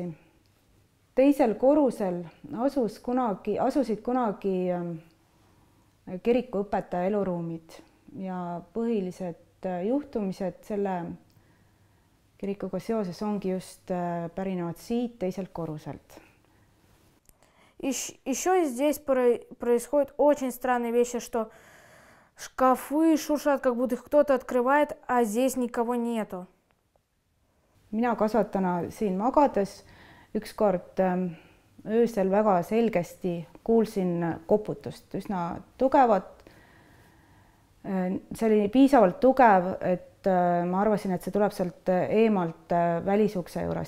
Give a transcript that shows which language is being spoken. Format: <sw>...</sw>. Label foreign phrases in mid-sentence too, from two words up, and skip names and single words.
<et>Teisel korrusel asusid kunagi kirikuõpetaja eluruumid ja põhilised juhtumised selle kirikuga seoses ongi just pärinevad siit teiselt korruselt.</et> <ru>Еще здесь происходят очень странные вещи, что шкафы шуршат, как будто их кто-то открывает, а здесь никого нету.</ru> <et>Mina kasvatana siin magades ükskord öösel väga selgesti kuulsin koputust, üsna tugevat. See oli piisavalt tugev, et ma arvasin, et see tuleb sealt eemalt välisukse juurest.</et>